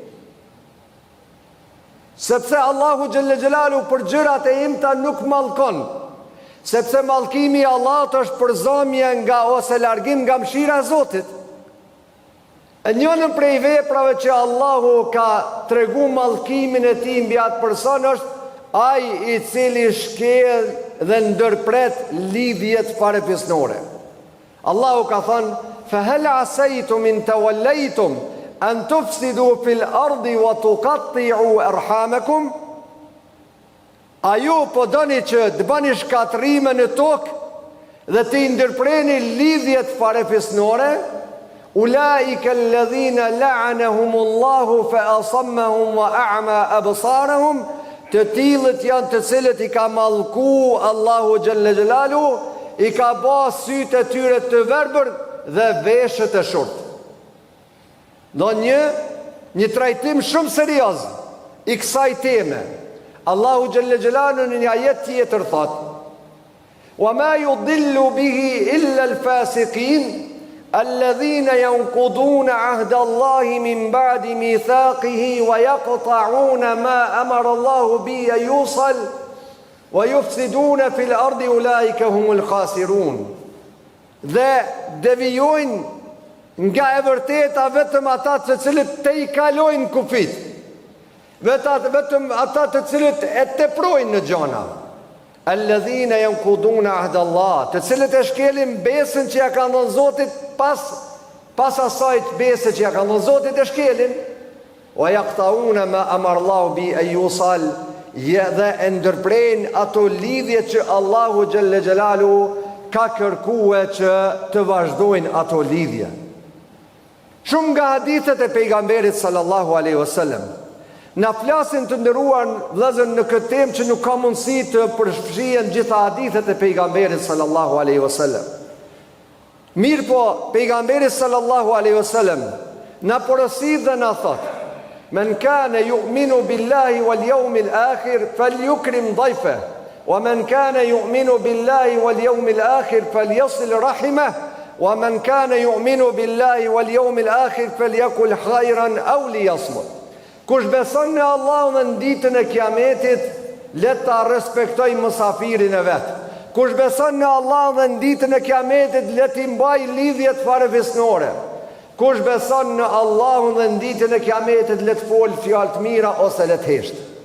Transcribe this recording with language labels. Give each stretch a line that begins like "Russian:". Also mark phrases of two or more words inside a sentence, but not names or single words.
Albanian: Sepse Allahu
Arabic: جل جلاله
Albanian: për gjërat e imta nuk mallkon, sepse mallkimi i Allahut është përzomje nga ose largim nga mëshira e Zotit. E njënën prej veprave që Allahu ka tregu mallkimin e tij mbi atë person është ai i cili shkel dhe ndërpret lidhjet farefisnore. Allahu ka thënë:
Arabic: "فهل عسيتم إن توليتم أن تفسدوا في الأرض وتقطعوا أرحامكم."
Albanian: A ju po doni që të bëni shkatrime në tokë dhe të ndërpreni lidhjet farefisnore,
Arabic: أولئك الذين لعنهم الله فأصمهم وأعمى أبصارهم,
Albanian: të tillët janë të cilët i ka mallku Allahu
Arabic: جل جلاله,
Albanian: i ka bë sytë e tyre të verbër dhe veshët e shurt. Do një trajtim shumë serioz i kësaj teme. Allahu
Arabic: جل جلاله
Albanian: në një ajet tjetër thot:
Arabic: "وما يضل به إلا الفاسقين الذين ينقضون عهد الله من بعد ميثاقه ويقطعون ما أمر الله به أن يوصل ويفسدون في الأرض أولئك هم الخاسرون."
Albanian: Dhe devijojnë nga e vërteta vetëm ata të cilët te i kalojnë kufit, vetëm ata të cilët e teprojnë në gjona.
Arabic: الذين ينقضون عهد الله,
Albanian: të cilët e shkelin besën që ja ka dhënë Zoti pas asaj besë që ja ka dhënë Zoti e shkelin.
Arabic: ويقطعون ما أمر الله به أن يوصل,
Albanian: dhe e ndërprejnë ato lidhje që Allahu
Arabic: جل جلاله
Albanian: ka kërkuar që të vazhdojnë ato lidhje. Shumë nga hadithet e pejgamberit
Arabic: صلى الله عليه وسلم
Albanian: na flasin të nderuar vëllezër në këtë temë që nuk ka mundësi të përfshihen gjitha hadithet e pejgamberit
Arabic: صلى الله عليه وسلم.
Albanian: Mirë po, pejgamberi
Arabic: صلى الله عليه وسلم
Albanian: na porosit dhe na thot:
Arabic: "من كان يؤمن بالله واليوم الآخر فليكرم ضيفه ومن كان يؤمن بالله واليوم الآخر فليصل رحمه ومن كان يؤمن بالله واليوم الآخر فليقل خيرا أو ليصمت."
Albanian: Kush beson në Allah dhe në ditën e kiametit, le ta respektoj mësafirin e vetë. Kush beson në Allah dhe në ditën e kiametit, le t'i mbaj lidhjet farefisnore. Kush beson në Allah dhe në ditën e kiametit, le t'fol fjalë të mira ose le t'hesht.